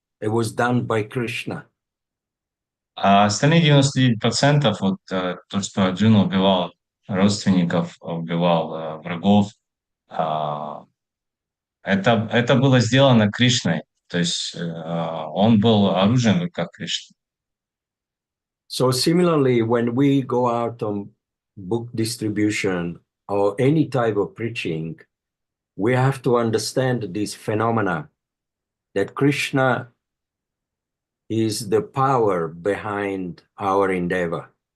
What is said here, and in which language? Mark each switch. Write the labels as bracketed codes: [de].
[en] It was done by Krishna. [ru] А остальные 99%, вот то, что Арджуна убивал родственников, убивал врагов, это было сделано Кришной. То есть он был оружием в руках Кришны. [en] So similarly, when we go out on book distribution or any type of preaching, we have to understand this phenomena that Krishna is the power behind our endeavor.